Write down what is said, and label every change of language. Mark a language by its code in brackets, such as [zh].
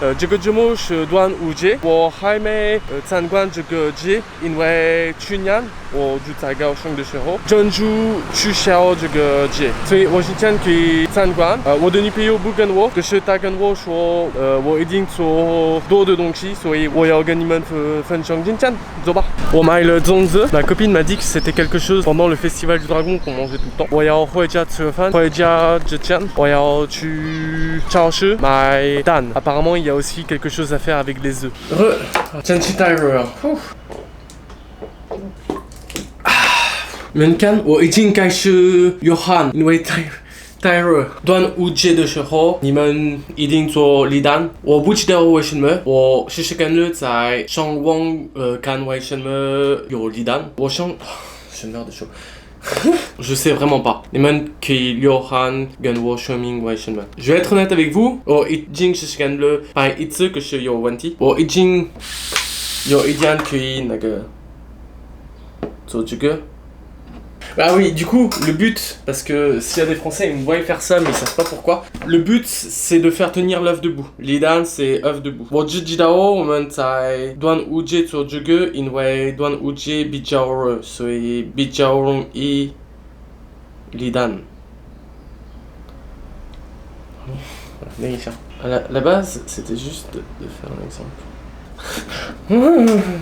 [zh] 这个节目是端午节，我还没参观这个节，因为去年我住在高雄的时候，政府取消这个节，所以我今天可以参观。我的女朋友不跟我，可是她跟我说，我一定做多的东西，所以我要跟你们分享今天，走吧。我买了粽子， [fr] ma copine m'a dit que c'était quelque chose pendant le festival du dragon qu'on mangeait tout le temps. [zh] 我要回家吃饭，回家之前我要去超市买。蛋 [fr] apparemment il y a aussi quelque chose à faire avec les œufs. [zh] 天气太热了。你们看，我已经开始有汗，因为太热。端午节的时候，你们一定做立蛋。我不知道为什么，我试试看了在上网看为什么有立蛋。我想，是那样的说。 [fr] Je sais vraiment pas. [zh] 你们可以留言跟我说明为什么。 [fr] Je vais être honnête avec vous. [zh] 我已经试试看了拍一次，可是有问题。我已经有一点可以那个做这个。 [fr] Ah oui, du coup, le but, parce que s'il y a des Français, ils me voient faire ça, mais ils savent pas pourquoi. Le but, c'est de faire tenir l'œuf debout. L'idéal, c'est œuf debout. [zh] 我知道我们在端午节做这个，因为端午节比较热，所以比较容易立蛋。等一下， [fr] la base, c'était juste de faire un exemple.